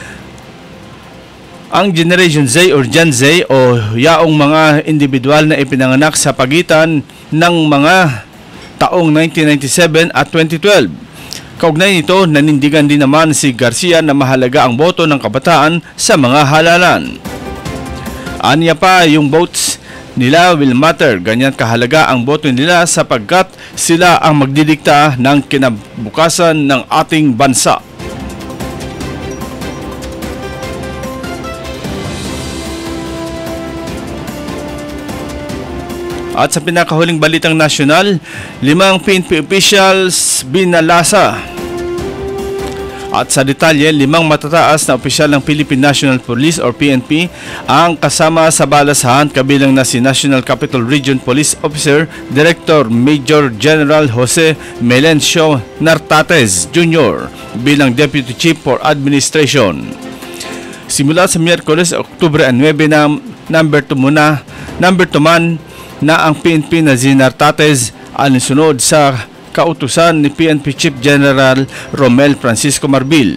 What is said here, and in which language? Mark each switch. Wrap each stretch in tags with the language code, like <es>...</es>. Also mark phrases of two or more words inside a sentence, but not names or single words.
<tl>Ang Generation Z or Gen Z o yaong mga individual na ipinanganak sa pagitan ng mga taong 1997 at 2012. Kaugnay nito, nanindigan din naman si Garcia na mahalaga ang boto ng kabataan sa mga halalan. Anya pa, yung votes nila</tl> <en>will matter,</en> <tl>ganyan kahalaga ang boto nila sapagkat sila ang magdidikta ng kinabukasan ng ating bansa. At sa pinakahuling balitang nasyonal, 5 PNP officials binalasa. At sa detalye, 5 matataas na opisyal ng Philippine National Police or PNP ang kasama sa balasahan, kabilang na si National Capital Region Police Officer Director Major General Jose Melencio Nartates Jr. bilang Deputy Chief for Administration. Simula sa Miyerkules, Oktubre 9 na number 2 man na ang PNP na si Nartates alinsunod sa kautusan ni PNP Chief General Romel Francisco Marbil.</tl>